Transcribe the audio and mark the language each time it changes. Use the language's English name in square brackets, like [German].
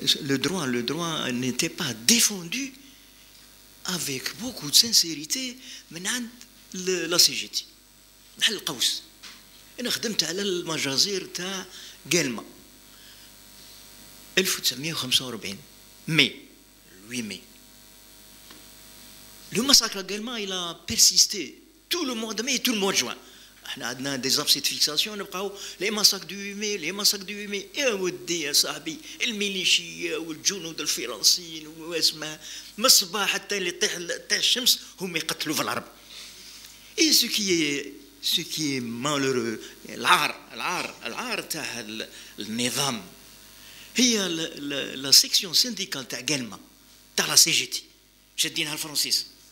[French] le droit n'était pas défendu avec beaucoup de sincérité [Arabic] من عند [French] لا CGT. [Arabic] نحل قوس، أنا خدمت على المجازير تاع قلمة 1945 ماي 8 mai. [French] Le massacre à Guelma, il a persisté tout le mois de mai et tout le mois de juin. On a des abcès de fixation, les massacres du 8 mai, les massacres du 8 mai. [Arabic] يا ودي يا صاحبي الميليشيا والجنود الفرنسيين واسمها من الصباح حتى اللي طيح الشمس هم يقتلوا في العرب. [French] Et ce qui est malheureux, [Arabic] العار تاع النظام هي la section syndicale تاع قلمة تاع لا CGT شادينها الفرنسيس.